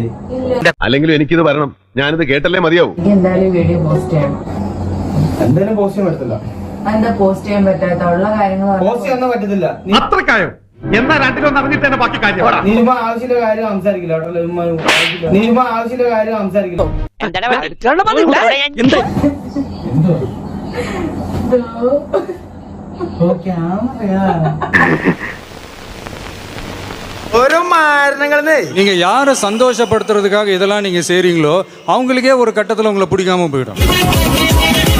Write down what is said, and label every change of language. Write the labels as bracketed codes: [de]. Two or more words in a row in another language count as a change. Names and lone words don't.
[ml] അല്ലെങ്കിലും എനിക്കിത് വരണം, ഞാനിത് കേട്ടല്ലേ മതിയാവും. എനിക്ക് എന്തായാലും വീഡിയോ പോസ്റ്റ് ചെയ്യണം. എന്തായാലും പോസ്റ്റ് ചെയ്യാൻ പറ്റത്തില്ല. എന്താ പോസ്റ്റ് ചെയ്യാൻ പറ്റാത്ത ഉള്ള കാര്യങ്ങൾ പോസ്റ്റ് ചെയ്യാൻ പറ്റത്തില്ല. അത്രക്കായോ? എന്താ രണ്ടിലൊന്നും അറിഞ്ഞിട്ട് തന്നെ ബാക്കി കാര്യം. നീ ചുമ്മാ ആവശ്യമില്ല കാര്യം സംസാരിക്കില്ല കേട്ടോ. നീ ചുമ്മാ ആവശ്യമില്ല കാര്യം സംസാരിക്കില്ല. [ta] நீங்க யாரை சந்தோஷப்படுத்துறதுக்காக இதெல்லாம் நீங்க செய்றீங்களோ அவங்களுக்கே ஒரு கட்டத்துல உங்களை பிடிக்காம போயிடும்.